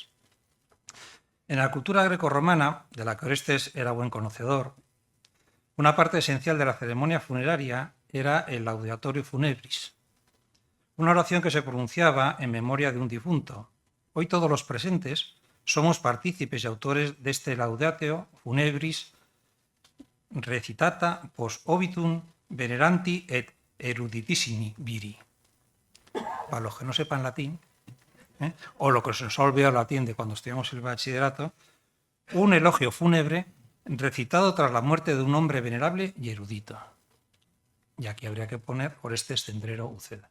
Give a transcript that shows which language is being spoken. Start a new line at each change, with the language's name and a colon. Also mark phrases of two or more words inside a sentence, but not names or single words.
Spanish: En la cultura grecorromana, de la que Orestes era buen conocedor, una parte esencial de la ceremonia funeraria era el
Latin: laudeatorio funebris,
Spanish: una oración que se pronunciaba en memoria de un difunto. Hoy todos los presentes somos partícipes y autores de este
Latin: laudatio funebris recitata post obitum veneranti et eruditissimi viri.
Spanish: Para los que no sepan latín, o lo que se nos ha olvidado el latín de cuando estudiamos el bachillerato, un elogio fúnebre recitado tras la muerte de un hombre venerable y erudito. Y aquí habría que poner Orestes Cendrero Uceda.